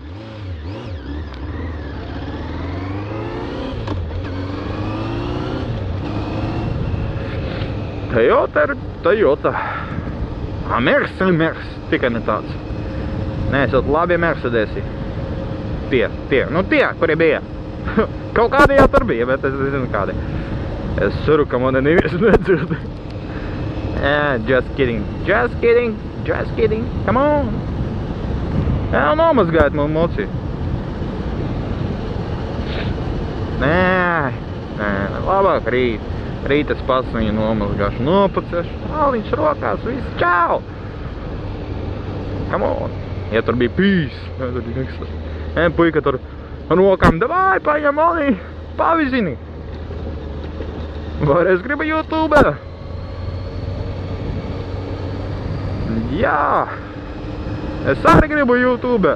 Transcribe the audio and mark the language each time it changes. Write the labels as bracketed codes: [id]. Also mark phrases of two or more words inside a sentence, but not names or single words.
[lv] Toyota. Mercedes, tikai ne tāds. Nē, esot labi Mercedesi. Tie, kuri bija. Kaut kādi jau tur bija, bet es nezinu kādi. Es ceru, ka mani nevies nedzird. [en] Just kidding, come on. [lv] Nomazgājiet man moci. Nē, labāk rīt. Rīt es pats viņu nomazgāšu, nopacēšu, aliņš rokās, viss, čau! [en] Come on. [lv] Ja tur bija pīs, puika tur rokām, davai, paņem mani, pavizini. Vai es gribu YouTube? Jā, es arī gribu YouTube.